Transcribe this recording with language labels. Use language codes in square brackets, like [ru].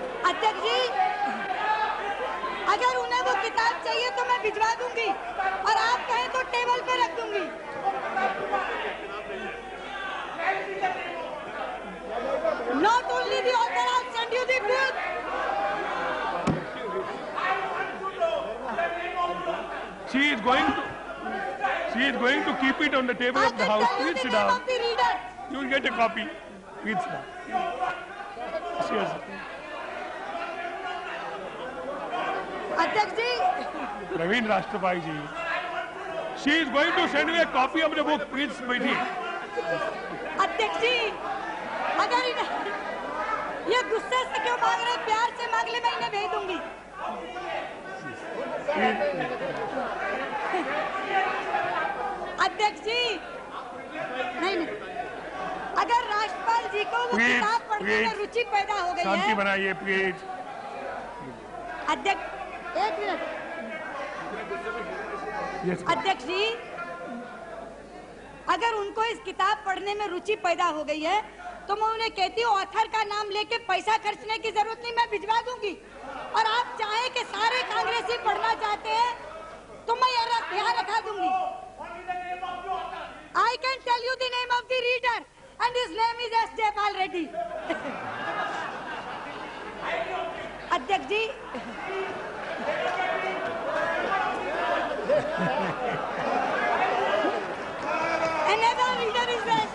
[hi] अध्यक्ष जी, अगर उन्हें वो किताब चाहिए तो मैं भिजवा दूंगी और आप कहें तो टेबल पे रख दूंगी। [en] Not only the author, I'll send you the book. She is going to keep it on the table of the house. Please sit down. You will get a copy. Please sit down. Yes. [hi] अध्यक्ष जी, [en] Praveen Rashtrapal ji, she is going to send me a copy of the book. Please [hi] बैठिए। अध्यक्ष जी, अगर ये गुस्से से क्यों मांग रहे, प्यार से मांग ले, मैं इन्हें भेज दूंगी। अध्यक्ष जी, नहीं, अगर राष्ट्रपाल जी को वो किताब पढ़ने में रुचि पैदा हो गई है। शांति बनाइए प्लीज। अध्यक्ष, एक मिनट। अध्यक्ष जी, अगर उनको इस किताब पढ़ने में रुचि पैदा हो गई है तो मैं उन्हें कहती हूँ ऑथर का नाम लेके पैसा खर्चने की जरूरत नहीं, मैं भिजवा दूंगी। और आप चाहें कि सारे कांग्रेसी पढ़ना चाहते हैं तो मैं यहाँ रखा दूंगी। [en] I can tell you the name of the reader and his name is S Jaipal Reddy. अध्यक्ष ji, another reader is S.